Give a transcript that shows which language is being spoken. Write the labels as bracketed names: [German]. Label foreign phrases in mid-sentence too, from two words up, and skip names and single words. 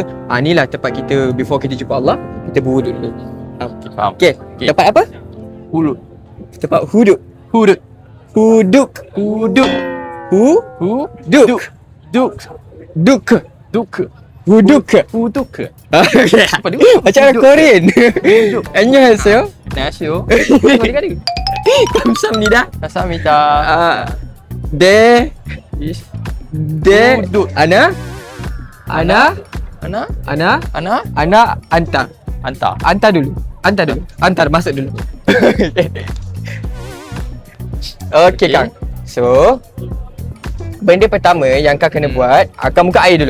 [Malay] Inilah tempat kita before kita jumpa Allah, kita berwuduk dulu. Okey, faham. Okay, tempat apa? Huduk. Tempat huduk. Huduk. Huduk. Huduk. Huduk. Duk. Duk. Duk. Huduk. Huduk. Apa dia? Macam orang Korean. 안녕하세요. [Korean] 안녕하세요. [Malay] Kali-kali. [Korean] 감사합니다. 감사합니다. 네. [Malay] Huduk. Ana. Ana. Anta. Anta dulu. Antar masuk dulu. Okey Kang. So benda pertama yang Kang kena buat, Kang buka air dulu.